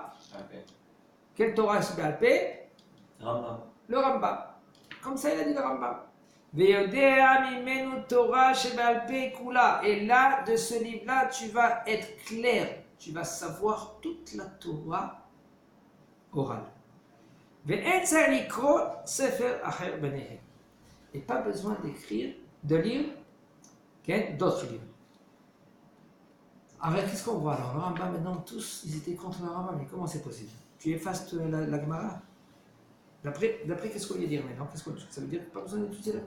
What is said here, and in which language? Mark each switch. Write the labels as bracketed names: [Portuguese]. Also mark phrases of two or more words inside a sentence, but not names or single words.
[French] Quelle [Hebrew] תורה שבעל פה? [French] Rambam. Le Rambam. Comme ça, il a dit le Rambam. [Hebrew] ויודע ממנו תורה שבעל פה כולה. [French] Et là, de ce livre-là, tu vas être clair. Tu vas savoir toute la Torah orale. [Hebrew] ואין צריך לקרות ספר אחר ביניהם. [French] Et pas besoin de lire d'autres livres. Alors, qu'est-ce qu'on voit alors? Le Rambam, maintenant, tous, ils étaient contre le Rambam. Mais comment c'est possible? Tu effaces la Gemara? D'après, qu'est-ce qu'on vient dire maintenant? Ça veut dire pas besoin d'étudier la